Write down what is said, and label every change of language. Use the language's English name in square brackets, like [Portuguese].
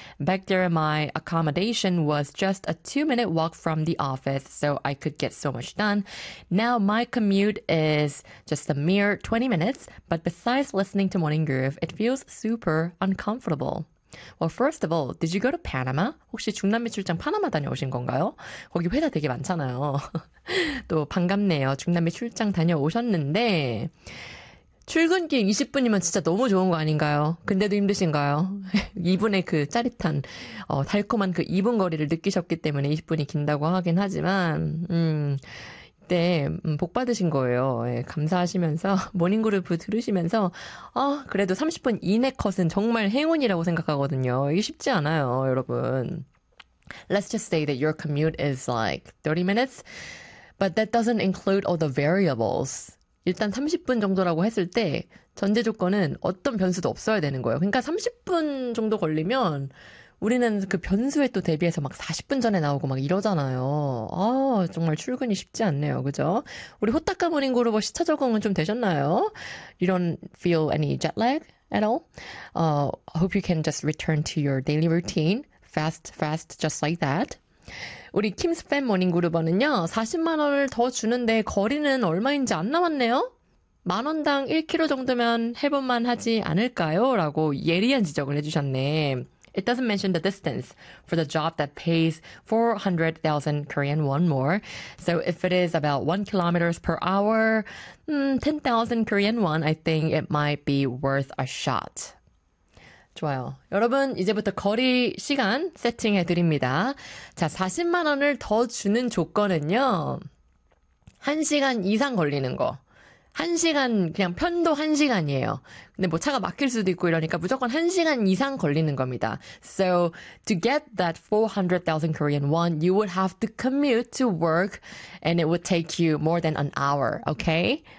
[English] Back there, my accommodation was just a two-minute walk from the office, so I could get so much done. Now my commute is just a mere 20 minutes, but besides listening to Morning Groove, it feels super uncomfortable. Well, first of all, did you go to Panama? [Korean] 혹시 중남미 출장 파나마 다녀오신 건가요? 거기 회사 되게 많잖아요. 또 반갑네요. 중남미 출장 다녀오셨는데 출근길 20분이면 진짜 너무 좋은 거 아닌가요? 근데도 힘드신가요? 2분의 그 짜릿한, 달콤한 그 2분 거리를 느끼셨기 때문에 20분이 긴다고 하긴 하지만, 네, 복 받으신 거예요. 네, 감사하시면서 모닝그루브 들으시면서 그래도 30분 이내 컷은 정말 행운이라고 생각하거든요. 이게 쉽지 않아요, 여러분. [English] Let's just say that your commute is like 30 minutes, but that doesn't include all the variables. [Korean] 일단 30분 정도라고 했을 때 전제 조건은 어떤 변수도 없어야 되는 거예요. 그러니까 30분 정도 걸리면 우리는 그 변수에 또 대비해서 막 40분 전에 나오고 막 이러잖아요. 아, 정말 출근이 쉽지 않네요. 그죠? 우리 호딱가 모닝그루버 시차 적응은 좀 되셨나요? [English] You don't feel any jet lag at all? Hope you can just return to your daily routine fast, just like that. [Korean] 우리 킴스팬 모닝그루버는요, 40만 원을 더 주는데 거리는 얼마인지 안 남았네요? 만 원당 1km 정도면 해볼만 하지 않을까요? 라고 예리한 지적을 해주셨네. [English] It doesn't mention the distance for the job that pays 400,000 Korean won more. So if it is about 1 kilometers per hour, 10,000 Korean won, I think it might be worth a shot. [Korean] 좋아요. 여러분, 이제부터 거리 시간 세팅해드립니다. 자, 40만 원을 더 주는 조건은요. 1시간 이상 걸리는 거. 1시간, 그냥 편도 1시간이에요. 근데 뭐 차가 막힐 수도 있고 이러니까 무조건 1시간 이상 걸리는 겁니다. [English] So, to get that 400,000 Korean won, you would have to commute to work and it would take you more than an hour, okay?